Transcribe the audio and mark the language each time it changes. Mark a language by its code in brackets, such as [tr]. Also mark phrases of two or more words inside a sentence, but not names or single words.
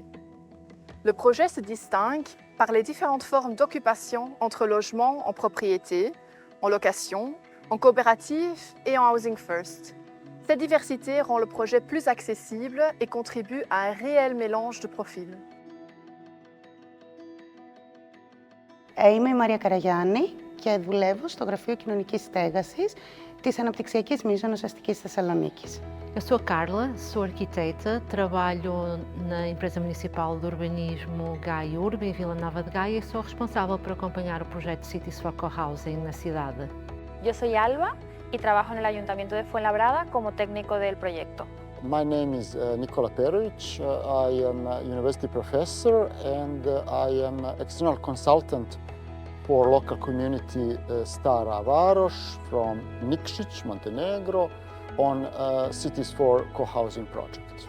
[fr] Le projet se distingue par les différentes formes d'occupation entre logements en propriété, en location, en coopérative et en Housing First. Cette diversité rend le projet plus accessible et contribue à un réel mélange de profils. [el] Είμαι η Μαρία Καραγιάννη και δουλεύω στο Γραφείο Κοινωνικής Στέγασης της Αναπτυξιακής Μίζωνος Αστικής Θεσσαλονίκης. [pt] Eu sou a Carla, sou arquiteta, trabalho na Empresa Municipal de Urbanismo Gaia Urb, em Vila Nova de Gaia, e sou responsável por acompanhar o projeto Cities for Co-Housing na cidade. [es] Yo soy Alba y trabajo en el Ayuntamiento de Fuenlabrada como técnico del proyecto. [en] My name is Nikola Perovic. I am a university professor and I am an external consultant for local community Stara Varoš from Nikšić, Montenegro, on Cities for Co-Housing project.